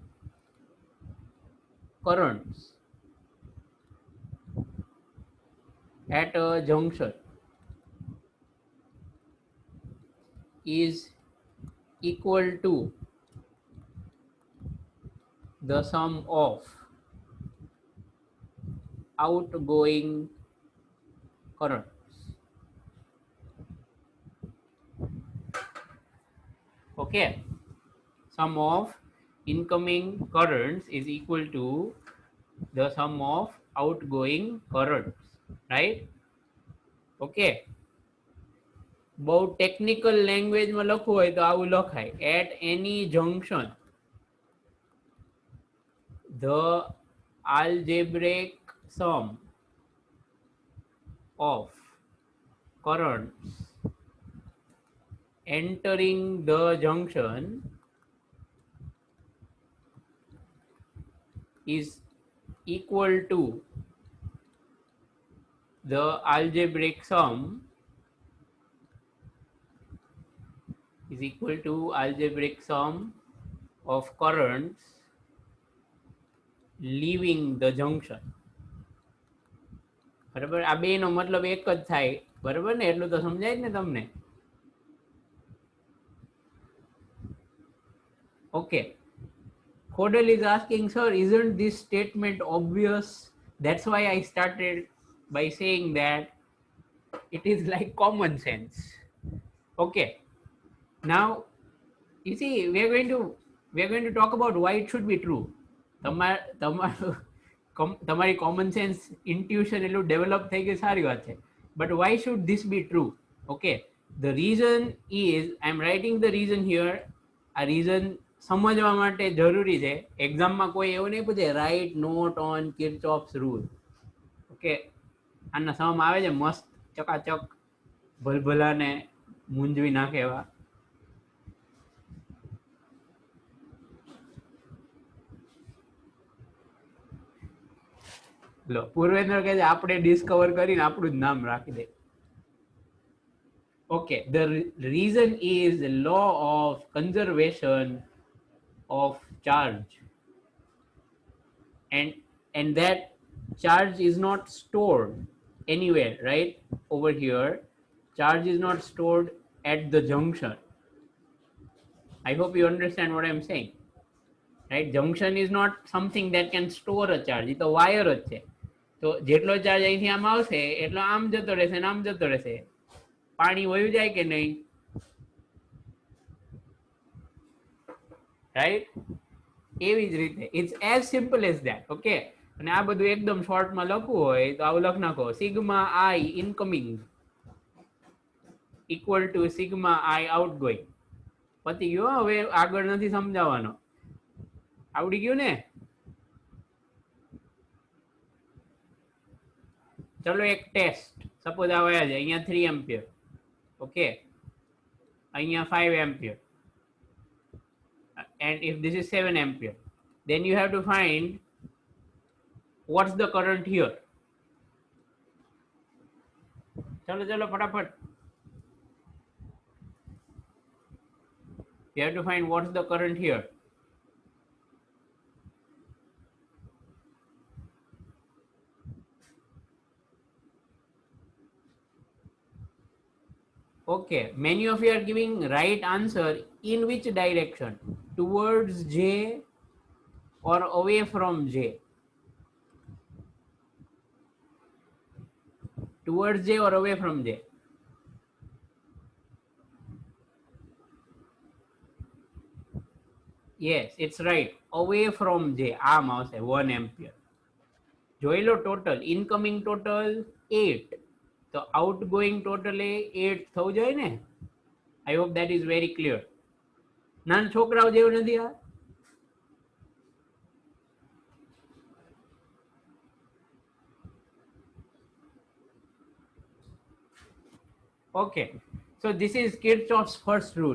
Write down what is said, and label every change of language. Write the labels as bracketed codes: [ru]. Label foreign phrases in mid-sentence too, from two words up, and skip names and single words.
[en] currents at a junction is equal to the sum of outgoing currents. Okay, sum of incoming currents is equal to the sum of outgoing currents, right? [gu] Okay, બહુ [en] technical languageમાં [gu] લખવું હોય તો આવું લખાય, [en] at any junction the algebraic sum of currents entering the junction is equal to the algebraic sum of currents leaving the junction. [gu] બરાબર? આ બે નો મતલબ એક જ થાય, બરાબર ને? એટલું તો સમજાય જ ને તમને? [en] Okay, Hodel is asking, sir, isn't this statement obvious? That's why I started by saying that it is like common sense. Okay, now you see we are going to talk about why it should be true. [gu] તમારી [en] common sense intuition [gu] એટલું develop થઈ ગઈ, સારી વાત છે. [en] But why should this be true? Okay, the reason is, I'm writing the reason here. [gu] આ reason સમજવા માટે જરૂરી છે. એક્ઝામમાં કોઈ એવું નહીં પૂછે [en] write note on Kirchhoff's rule. [gu] ઓકે, આના સમ આવે છે મસ્ત ચકાચક, ભલભલાને મૂંઝવી નાખે એવા. લો, પૂર્વેન્દ્ર કહે છે આપણે ડિસ્કવર કરીને આપણું જ નામ રાખી દે. [en] Okay, the reason is the law of conservation of charge, and that charge is not stored anywhere, right? Over here charge is not stored at the junction. I hope you understand what I'm saying, right? Junction is not something that can store a charge. [gu] એ તો વાયર જ છે. તો જેટલો ચાર્જ અહીંથી આમ આવશે એટલો આમ જતો રહેશે ને આમ જતો રહેશે. પાણી વયું જાય કે નહીં, રાઈટ? એવી જ રીતે [en] it's as simple as that. [gu] ઓકે, અને આ બધું એકદમ શોર્ટમાં લખવું હોય તો આવું લખ નાખો, [en] sigma I incoming equal to sigma I outgoing. [gu] પતી ગયો, હવે આગળ નથી સમજાવવાનો. આવડી ગયું ને? ચલો એક ટેસ્ટ. સપોઝ આવ્યા છે અહીંયા 3 એમ્પિયર, ઓકે, અહીંયા 5 એમ્પિયર, [en] and if this is 7 ampere, then you have to find what's the current here. [hi] चलो चलो फटाफट. [en] You have to find what's the current here. Okay, many of you are giving right answer. In which direction? Towards J or away from J? Towards J or away from J? Yes, it's right. Away from J. [gu] આમ આવશે 1 ampere. જોઈ લો ટોટલ. [en] incoming total [gu] 8. તો [en] outgoing total [gu] એ 8 થવું જોઈએ ને. [en] I hope that is very clear. [gu] નાના છોકરાઓ જેવું નથી આ? [en] Okay, so this is Kirchhoff's first rule.